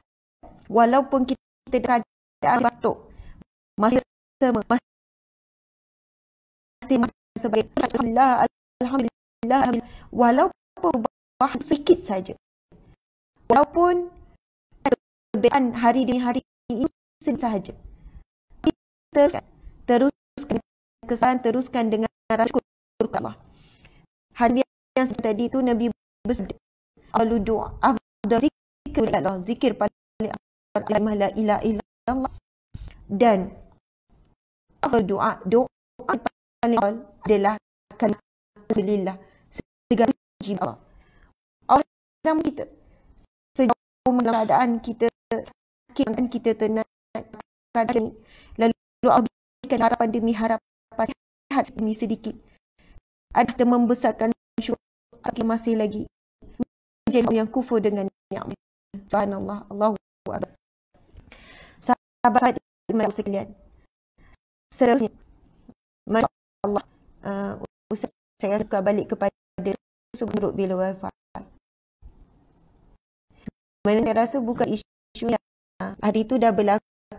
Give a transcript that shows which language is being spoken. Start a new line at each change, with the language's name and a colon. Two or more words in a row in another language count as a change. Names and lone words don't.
Malay: Walaupun kita dalam keadaan batuk, masih sebagai alhamdulillah, walaupun sedikit saja, walaupun perbezaan hari demi hari itu sahaja, kita teruskan dengan rasa syukur Allah. Hadis yang tadi itu Nabi bersabda,
Arabic: "أفضل الدعاء أفضل الذكر paling أفضل لا إله إلا الله."
Malay: Dan doa paling awal adalah alhamdulillah, segala puji Allah. Allah dalam kita sejauh mana keadaan kita sakit dan kita tenang keadaan ini, lalu Allah berikan harapan demi harapan, sihat demi sedikit, ada kita membesarkan syukur masih lagi menjadi yang kufur dengan nikmat.
Arabic: سبحان الله الله أكبر.
Malay: Sahabat iman sekalian, seterusnya,
Arabic: ما شاء الله,
Malay: Ustaz, saya suka balik kepada menurut bila wafat. Saya rasa bukan isu yang hari itu dah berlaku.